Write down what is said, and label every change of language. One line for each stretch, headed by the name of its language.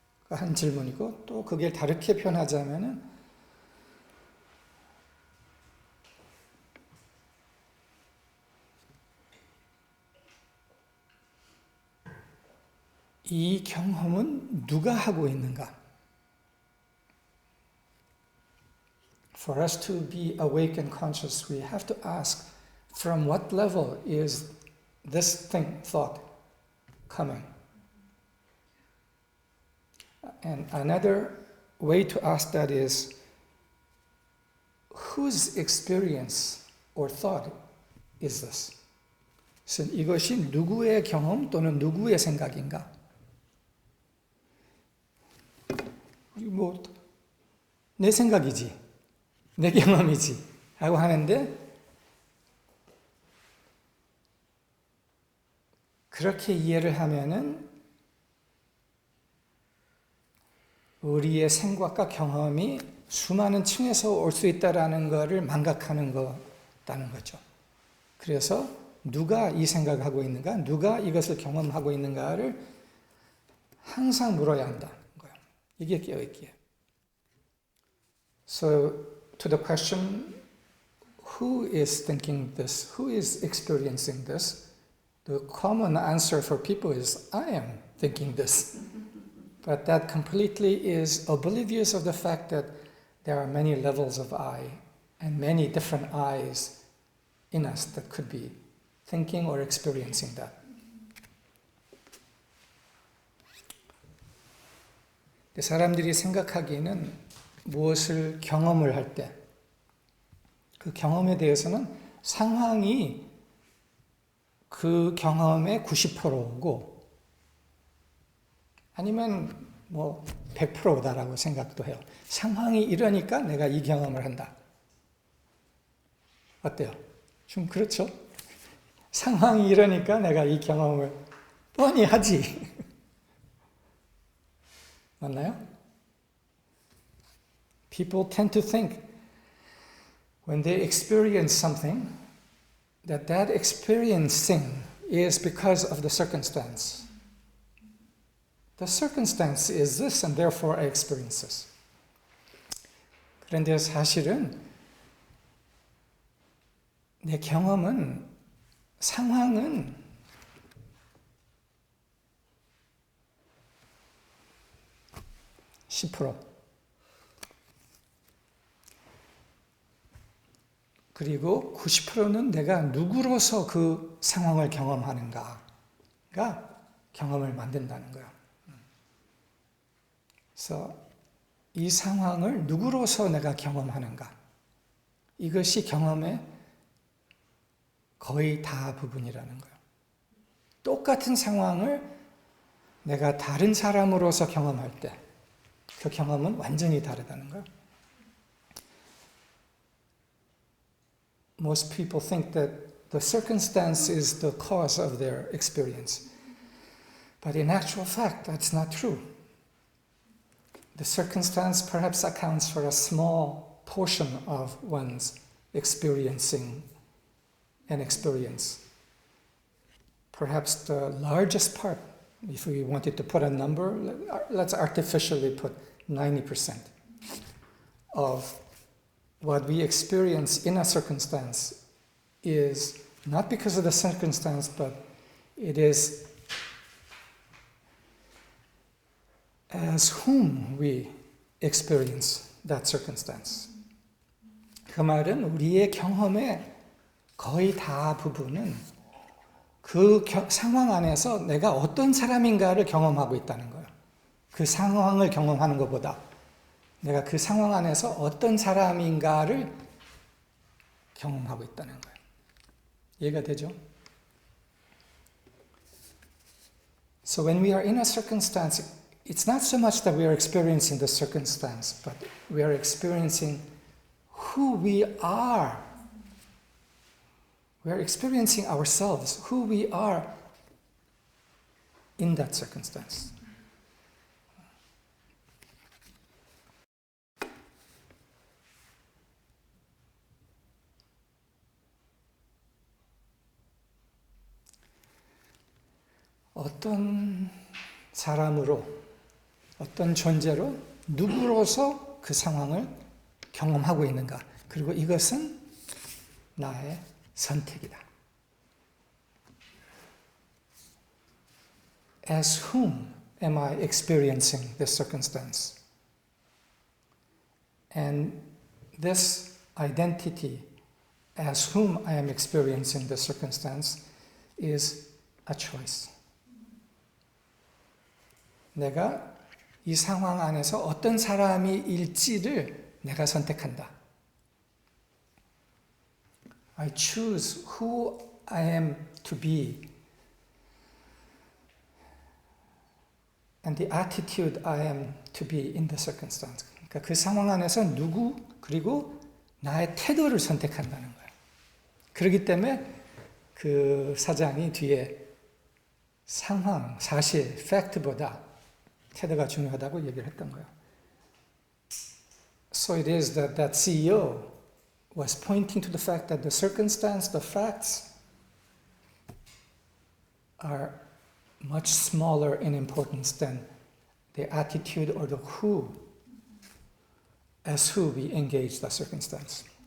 Korean: 한 질문이고, 또 그게 다르게 표현하자면은 이 경험은 누가 하고 있는가?
English: For us to be awake and conscious, we have to ask, from what level is this thought coming? And another way to ask that is, whose experience or thought is this?
Korean: 이것이 누구의 경험 또는 누구의 생각인가? 뭐 내 생각이지, 내 경험이지 라고 하는데 그렇게 이해를 하면은 우리의 생각과 경험이 수많은 층에서 올 수 있다라는 것을 망각하는 거라는 거죠. 그래서 누가 이 생각을 하고 있는가, 누가 이것을 경험하고 있는가를 항상 물어야 한다는 거예요. 이게 깨어있기에.
English: So, to the question, who is thinking this? Who is experiencing this? The common answer for people is, I am thinking this. But that completely is oblivious of the fact that there are many levels of I and many different I's in us that could be thinking or experiencing that.
Korean: 사람들이 생각하기에는 무엇을 경험을 할 때, 그 경험에 대해서는 상황이 그 경험의 90%고 아니면 뭐 100%다라고 생각도 해요. 상황이 이러니까 내가 이 경험을 한다. 어때요? 좀 그렇죠? 상황이 이러니까 내가 이 경험을 뻔히 하지. 맞나요?
English: People tend to think when they experience something that that experiencing is because of the circumstance. The circumstance is this and therefore I experience this.
Korean: 그런데 사실은 내 경험은 상황은 (10%) 그리고 90%는 내가 누구로서 그 상황을 경험하는가가 경험을 만든다는 거예요. 그래서 이 상황을 누구로서 내가 경험하는가, 이것이 경험의 거의 다 부분이라는 거예요. 똑같은 상황을 내가 다른 사람으로서 경험할 때 그 경험은 완전히 다르다는 거예요.
English: Most people think that the circumstance is the cause of their experience. But in actual fact, that's not true. The circumstance perhaps accounts for a small portion of one's experiencing an experience. Perhaps the largest part, if we wanted to put a number, let's artificially put 90% of what we experience in a circumstance is not because of the circumstance, but it is as whom we experience that circumstance.
Korean: 그 말은 우리의 경험의 거의 다 부분은 그 상황 안에서 내가 어떤 사람인가를 경험하고 있다는 거예요. 그 상황을 경험하는 것보다 내가 그 상황 안에서 어떤 사람인가를 경험하고 있다는 거예요. 이해가 되죠?
English: So when we are in a circumstance, it's not so much that we are experiencing the circumstance, but we are experiencing who we are. We are experiencing ourselves, who we are in that circumstance.
Korean: 어떤 사람으로, 어떤 존재로, 누구로서 그 상황을 경험하고 있는가. 그리고 이것은 나의 선택이다.
English: As whom am I experiencing this circumstance? And this identity, as whom I am experiencing the circumstance, is a choice.
Korean: 내가 이 상황 안에서 어떤 사람일지를 내가 선택한다.
English: I choose who I am to be and the attitude I am to be in the circumstance.
Korean: 그러니까 그 상황 안에서 누구 그리고 나의 태도를 선택한다는 거예요. 그렇기 때문에 그 사장이 뒤에 상황, 사실, 팩트보다 태도가 중요하다고 얘기를 했던 거예요.
English: So it is that that CEO was pointing to the fact that the circumstance, the facts are much smaller in importance than the attitude or the who, as who we engage the circumstance.